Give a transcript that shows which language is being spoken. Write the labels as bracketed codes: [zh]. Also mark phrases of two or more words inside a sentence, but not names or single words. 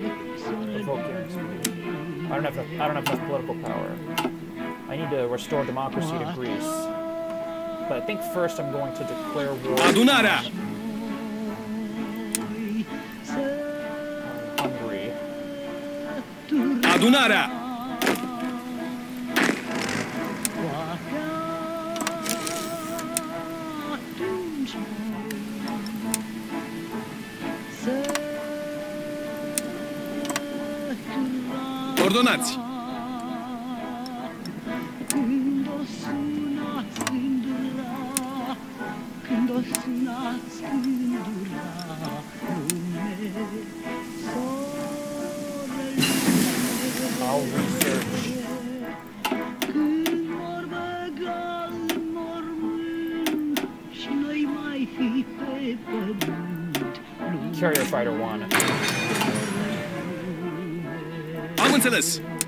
[en] Revoke guarantee. I don't have enough political power. I need to restore democracy to Greece. But I think first I'm going to declare war on Hungary. [ro] Adunarea! Ordonați! [en] I'll research. Carrier Fighter 1. [ro] Am înțeles!